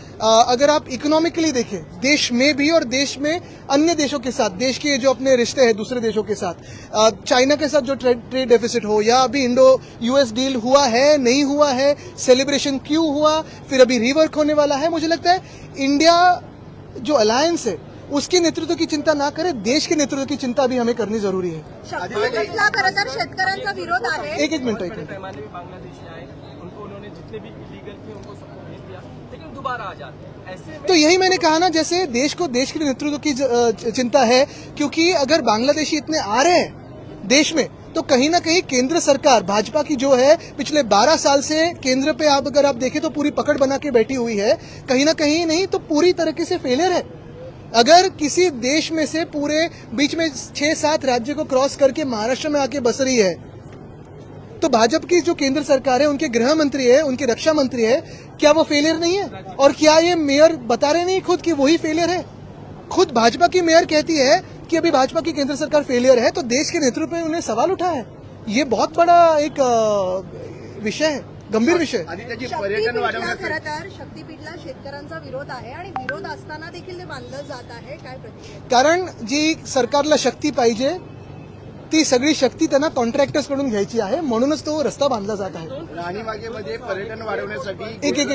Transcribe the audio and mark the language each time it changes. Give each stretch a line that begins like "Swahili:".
Hindi: अगर आप इकोनॉमिकली देखें, देश में भी और देश में अन्य देशों के साथ, देश के जो अपने रिश्ते हैं दूसरे देशों के साथ, चाइना के साथ जो ट्रेड डेफिसिट हो या अभी इंडो यूएस डील हुआ है नहीं हुआ है, सेलिब्रेशन क्यों हुआ, फिर अभी रिवर्क होने वाला है. मुझे लगता है इंडिया जो अलायंस है उसके नेतृत्व की चिंता ना करे, देश के नेतृत्व की चिंता भी हमें करनी जरूरी है.
Marathi: शपथला खरं तर शेतकऱ्यांचा विरोध आहे.
Hindi: एक मिनट. पैमाने में बांग्लादेशी आए, उनको उन्होंने जितने भी इलीगल थे उनको सबको भेज दिया, लेकिन दोबारा आ जाते हैं. ऐसे में तो यही मैंने कहा ना, जैसे देश को देश के नेतृत्व की चिंता है, क्योंकि अगर बांग्लादेशी इतने आ रहे हैं देश में तो कहीं ना कहीं केंद्र सरकार भाजपा की जो है पिछले 12 साल से केंद्र पे अगर आप देखें तो पूरी पकड़ बना के बैठी हुई है, कहीं ना कहीं नहीं तो पूरी तरीके से फेलियर है. अगर किसी देश में से पूरे बीच में 6-7 राज्य को क्रॉस करके महाराष्ट्र में आके बस रही है तो भाजपा की जो केंद्र सरकार है, उनके गृह मंत्री है, उनके रक्षा मंत्री है, क्या वो फेलियर नहीं है? और क्या ये मेयर बता रहे नहीं खुद कि वही फेलियर है? खुद भाजपा की मेयर कहती है कि अभी भाजपा की केंद्र सरकार फेलियर है, तो देश के नेतृत्व में उन्हें सवाल उठा है। ये बहुत बड़ा एक विषय है, गंभीर विषय.
Marathi: आदित्यजी पर्यटन शक्तीपीठला वाढवण्यासाठी खरं तर शक्तीपीठला शेतकऱ्यांचा विरोध आहे आणि विरोध असताना देखील ते बांधलं जात आहे. काय प्रतिक्रिया? कारण जी सरकारला शक्ती पाहिजे ती सगळी शक्ती त्यांना कॉन्ट्रॅक्टर्स कडून घ्यायची आहे, म्हणूनच तो रस्ता बांधला जात आहे. राणीबागेमध्ये पर्यटन वाढवण्यासाठी